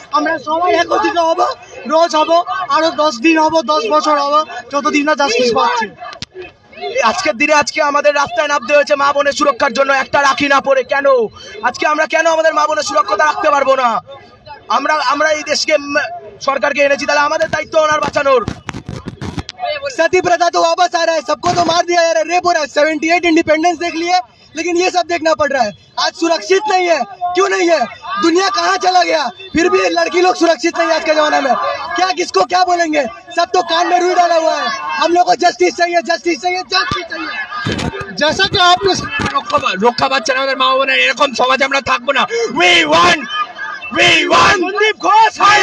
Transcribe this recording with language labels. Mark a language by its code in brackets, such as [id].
[bn] আমরা সবাই একত্রিত হব, রোজ হব, আরো 10 দিন হব, 10 বছর হব, যতদিন না জাস্টিস পাচ্ছি। আজকের দিনে আজকে আমাদের রাস্তায় নামতে হয়েছে মা বোনের সুরক্ষার জন্য, একটা রাখি না পরে। কেন আজকে আমরা কেন আমাদের মা বোনের সুরক্ষা রাখতে পারবো না? আমরা এই দেশকে সরকারকে এনেছি, তাহলে আমাদের দায়িত্ব ওনার বাঁচানোর। [hi] सती प्रथा तो वापस आ रहा है, सबको तो मार दिया जा रहा है, रेप हो रहा है। 78 इंडिपेंडेंस देख लिए, लेकिन ये सब देखना पड़ रहा है। आज सुरक्षित नहीं है, क्यों नहीं है? दुनिया कहाँ चला गया, फिर भी लड़की लोग सुरक्षित नहीं है आज के जमाने में। क्या किसको क्या बोलेंगे, सब तो कान में रुई डाला हुआ है। हम लोग को जस्टिस चाहिए, जस्टिस चाहिए, जस्टिस चाहिए। जैसा कि आपने [bn] রক্ষা পাচ্ছে না আমাদের মা বোনের, এরকম সমাজে আমরা থাকবো না। [en] We want [bn] Sandeep Ghosh,